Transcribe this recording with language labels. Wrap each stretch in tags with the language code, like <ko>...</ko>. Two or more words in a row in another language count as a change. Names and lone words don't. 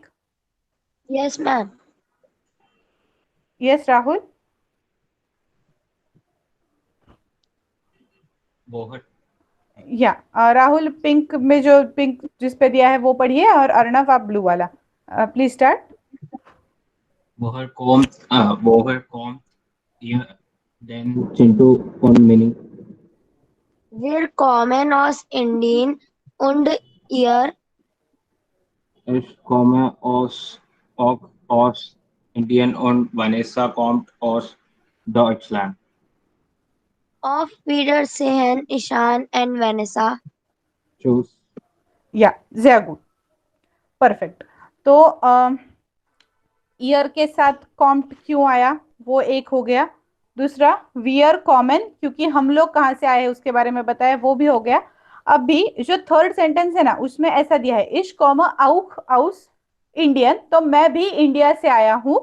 <en>Yes, ma'am. yes Rahul.</en> <hi>बोहर या राहुल, पिंक में जो पिंक जिस पे दिया है वो पढ़िए, और अर्णव आप ब्लू वाला।</hi> <en>please start.</en> <de>Boher kommt ihr denn Chintu und Mini? Wir kommen aus Indien und ihr Ich komme auch aus Indien und Vanessa kommt aus Deutschland. auf Wiedersehen, Ishan and Vanessa. Tschüss. या sehr gut,</de> <hi>परफेक्ट। तो ईयर के साथ कॉम्प्ट क्यों आया वो एक हो गया। दूसरा,</hi> <de>wir kommen,</de> <hi>क्योंकि हम लोग कहाँ से आए हैं उसके बारे में बताया, वो भी हो गया। अब भी जो थर्ड सेंटेंस है ना उसमें ऐसा दिया है,</hi> <de>ich komm auch aus Indien,</de> <hi>तो मैं भी इंडिया से आया हूँ।</hi>